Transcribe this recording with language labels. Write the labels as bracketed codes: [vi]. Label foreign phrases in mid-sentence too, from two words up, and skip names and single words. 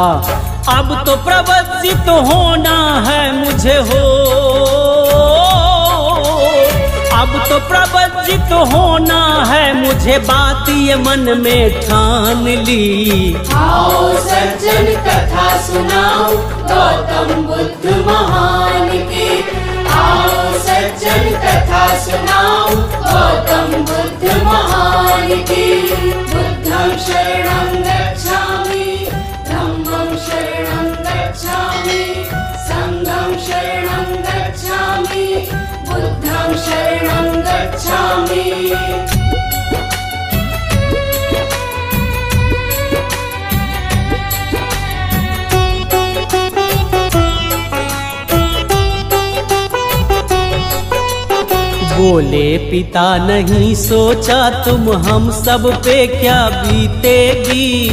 [hi] अब तो प्रवज्जित होना है मुझे हो, अब तो प्रवज्जित होना है मुझे, बात ये मन में ठान ली। आओ सज्जन कथा सुनाओ गौतम बुद्ध महान की। आओ सज्जन कथा सुनाओ गौतम बुद्ध महान की। [pi] बुद्धं शरणं गच्छामि, धम्मं शरणं गच्छामि, संघं शरणं गच्छामि, बुद्धं शरणं गच्छामि। [hi] बोले पिता नहीं सोचा तुम हम सब पे क्या बीतेगी।